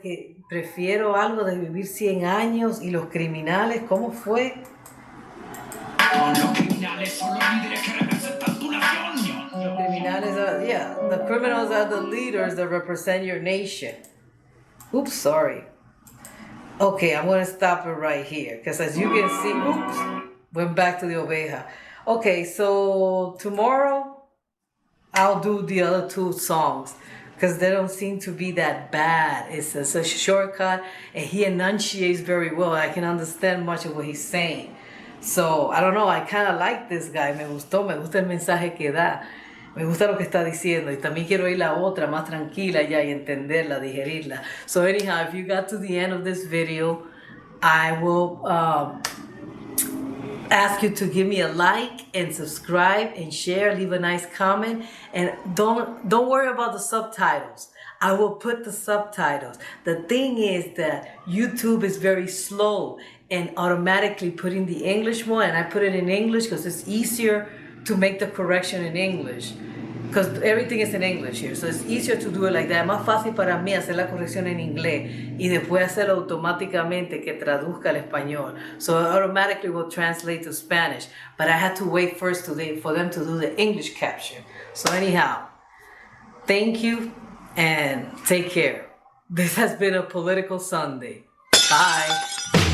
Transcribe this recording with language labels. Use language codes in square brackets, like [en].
[es] que prefiero algo de vivir 100 años y los criminales, ¿cómo fue? Con los criminales son los líderes que representan tu nación. Los criminales [en] are, yeah, the criminals are the leaders that represent your nation. Oops, sorry. Okay, I'm going to stop it right here because as you can see, oops, went back to the Oveja. Okay, so tomorrow I'll do the other two songs because they don't seem to be that bad. It's a shortcut and he enunciates very well. I can understand much of what he's saying. So, I don't know, I kind of like this guy. [es] Me gusta el mensaje que da. Me gusta lo que está diciendo. Y también quiero ir la otra más tranquila ya y entenderla, digerirla. [en] So anyhow, if you got to the end of this video, I will ask you to give me a like and subscribe and share, leave a nice comment, and don't worry about the subtitles. I will put the subtitles. The thing is that YouTube is very slow and automatically putting the English one, and I put it in English because it's easier to make the correction in English. Because everything is in English here, so it's easier to do it like that. [es] Es más fácil para mí hacer la corrección en inglés y después hacerlo automáticamente que traduzca al español. [en] So it automatically will translate to Spanish. But I had to wait first today for them to do the English caption. So anyhow, thank you and take care. This has been a Political Sunday. Bye.